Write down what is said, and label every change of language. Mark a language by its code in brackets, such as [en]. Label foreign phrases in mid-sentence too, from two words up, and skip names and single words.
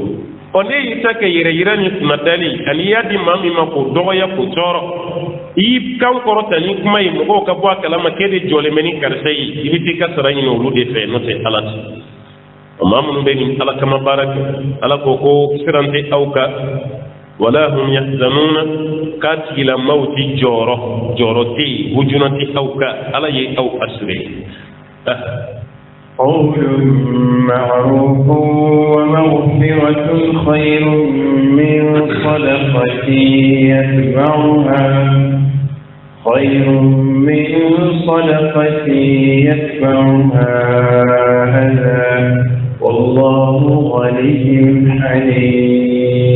[bm] ne y'i ta kɛ yɛrɛ yira ni kunna dali ani i y'a di maa min ma k'o dɔgɔya k'o tɔɔrɔ i y'i kan kɔrɔta ni kuma ye mɔgɔw ka bɔ a kalama k'e de jɔlen bɛ ni karisa ye i bɛ t'i ka sara ɲini olu de fɛ n'o tɛ Ala tɛ maa minnu bɛ nin Ala kama baara kɛ Ala ko ko siran tɛ aw kan [ar] ولا هم يحزنون [bm] k'a tigilamaw ti jɔrɔ tɛ yen hujuna tɛ aw kan Ala ye aw assuré [ar] قول معروف ومغفرة خير من صدقة يتبعها أذى والله غني حليم.